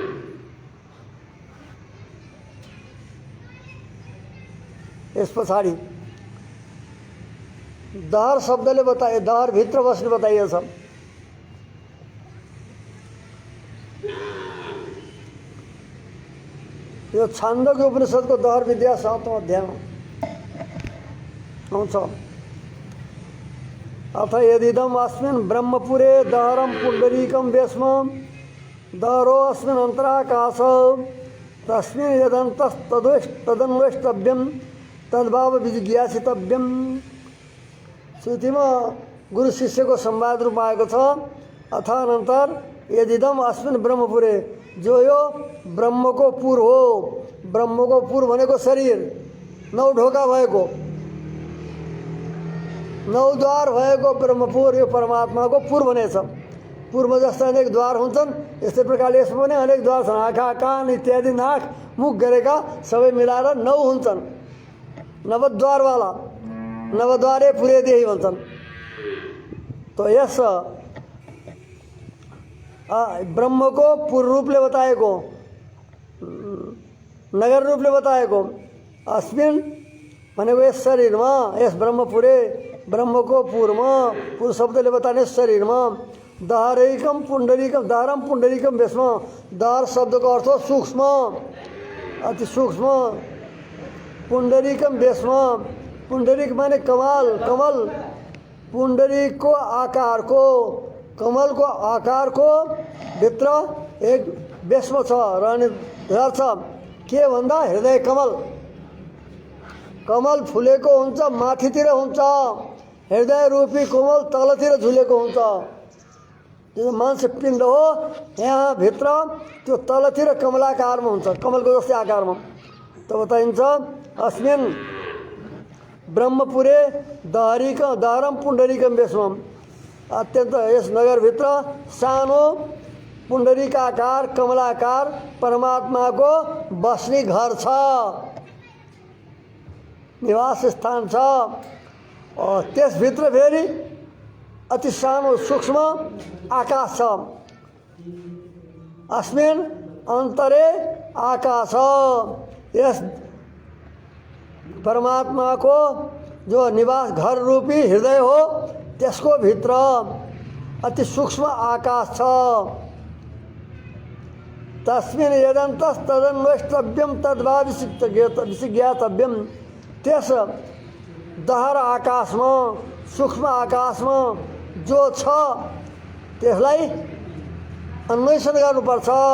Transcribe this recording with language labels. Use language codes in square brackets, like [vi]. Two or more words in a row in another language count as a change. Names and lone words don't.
[ne] यस पछाडि दहर शब्दले बताए, दहर भित्र बस्ने बताइएछ। यो छान्दोग्य उपनिषदको दहर विद्या 7औं अध्यायमा आउँछ। [sa] अथ यदिदम् अस्मिन् ब्रह्मपुरे दहरं पुण्डरीकं वेश्म दहरो अस्मिन् अन्तराकाश तस्मिन् यदन्तस्तदन्वेष्टव्यं तद्भाव विजिज्ञासितव्यं। [ne] श्रुतिमा गुरु शिष्यको संवाद रूप आएको छ। [sa] अथानन्तर यदिदम अस्मिन् ब्रह्मपुरे, [ne] जो यो ब्रह्मको पुर हो। ब्रह्मको पुर भनेको शरीर, 9 ढोका भएको, 9 द्वार भएको ब्रह्मपुर यो परमात्माको पुर भनेछ। पुरमा जस्ता अनेक द्वार हुन्छन्, यस्तै प्रकारले यसमा पनि अनेक द्वार छन्। आँखा, कान इत्यादि, नाक, मुख गरेका सबै मिलाएर 9 हुन्छन्। नवद्वारवाला, [sa] नवद्वारे पुरे देही [ne] भन्छन्। तो यस ब्रह्मको पुर रूपले बताएको, नगर रूपले बताएको अस्मिन् भनेको यस शरीरमा, [sa] यस ब्रह्मपुरे, [ne] ब्रह्मको पुरमा, पुर शब्दले बताउने शरीरमा [sa] दहरैकम पुण्डरीकम, दहरम पुण्डरीकम वेश्म। [ne] दहर शब्दको अर्थ हो सूक्ष्म, अति सूक्ष्म। पुण्डरीकम वेश्म, पुण्डरीक माने कमल, कमल पुण्डरीकको आकारको, कमलको आकारको भित्र एक वेश्म छ, रहने घर छ। के भन्दा हृदय कमल, कमल फुलेको हुन्छ, माथितिर हुन्छ। हृदय रूपी कमल तलतिर झुलेको हुन्छ। जो मान्छे पिण्ड हो, यहाँ भित्र त्यो तलतिर कमलाकारमा हुन्छ, कमलको जस्तै आकारमा। त बताइन्छ [sa] अस्मिन् ब्रह्मपुरे दहरम पुण्डरीकम वेश्मम। [ne] अत्यन्त यस नगरभित्र सानो पुण्डरीकाकार कमलाकार परमात्माको बस्ने घर छ, निवास स्थान छ। त्यसभित्र फेरि अति सानो सूक्ष्म आकाश छ। [sa] अस्मिन् अन्तरे आकाश, [ne] यस परमात्माको जो निवास घर रूपी हृदय हो, त्यसको भित्र अति सूक्ष्म आकाश छ। [sa] तस्मिन् यदन्तस्तदन्वेष्टव्यं तद्वा विजिज्ञातव्यं। [ne] त्यस दहर आकाशमा, सूक्ष्म आकाशमा जो छ त्यसलाई अन्वेषण गर्नुपर्छ।